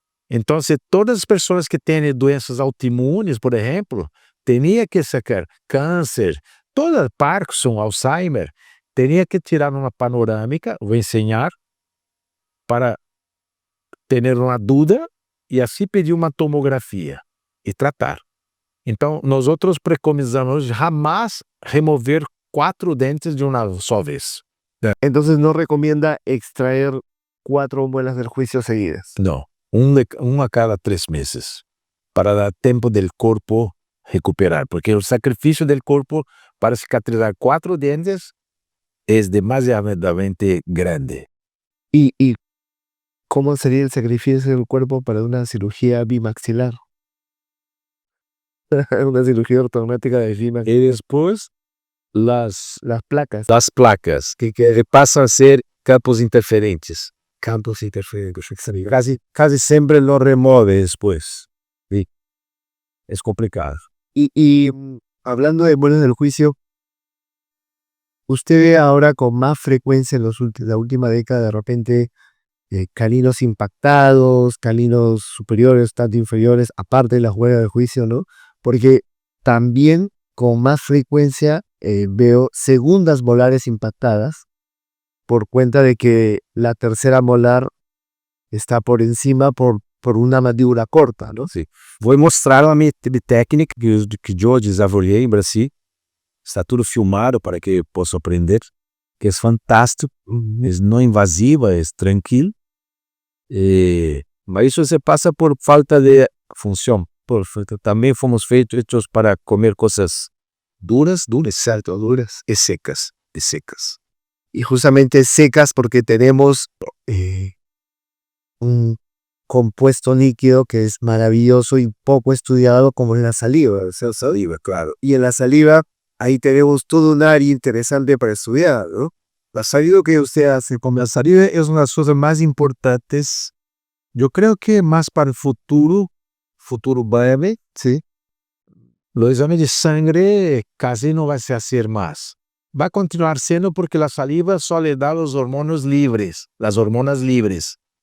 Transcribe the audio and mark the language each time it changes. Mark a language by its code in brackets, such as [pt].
[pt] Então, se todas as pessoas que têm doenças autoimunes, por exemplo, teriam que sacar câncer, toda Parkinson, Alzheimer, teria que tirar uma panorâmica, vou ensinar, para ter uma dúvida e assim pedir uma tomografia e tratar. Então, nós outros preconizamos jamais remover 4 dentes de uma só vez. [es] Entonces no recomienda extraer 4 muelas del juicio seguidas. [pt] Não, um a cada 3 meses, para dar tempo do corpo recuperar, porque o sacrifício do corpo para cicatrizar 4 dentes é demasiadamente grande. [es] ¿Y cómo sería el sacrificio del cuerpo para una cirugía bimaxilar? Una cirugía ortognática de bimaxilar. [pt] E depois, [es] Las placas. [pt] das placas, que passam a ser campos interferentes. [es] Campos interferentes. Casi sempre lo remove depois. Sí. Es complicado. Y hablando de muelas del juicio, ¿usted ve ahora con más frecuencia en la última década de repente caninos impactados, caninos superiores, tanto inferiores, aparte de las muelas del juicio, ¿no? Porque también con más frecuencia veo segundas molares impactadas por cuenta de que la tercera molar está por encima por una mandíbula corta, ¿no? [pt] Sim. Vou mostrar a minha técnica que eu desenvolvi em Brasil. Está tudo filmado para que possa aprender, que é fantástico, é não invasiva, é tranquilo. Mas isso se passa por falta de função. Também fomos feitos para comer coisas duras, [es] Exacto, duras. [pt] e secas. [es] Y justamente secas porque tenemos un compuesto líquido que es maravilloso y poco estudiado como es la saliva. Saliva, claro. Y en la saliva, ahí tenemos todo un área interesante para estudiar, ¿no? La saliva que usted hace con [pt] La saliva é uma das coisas mais importantes. Eu creio que mais para o futuro breve, [es] sí, [pt] o exame de sangue quase não vai se fazer mais. Vai continuar sendo porque a saliva só lhe dá os hormônios livres, as hormonas livres.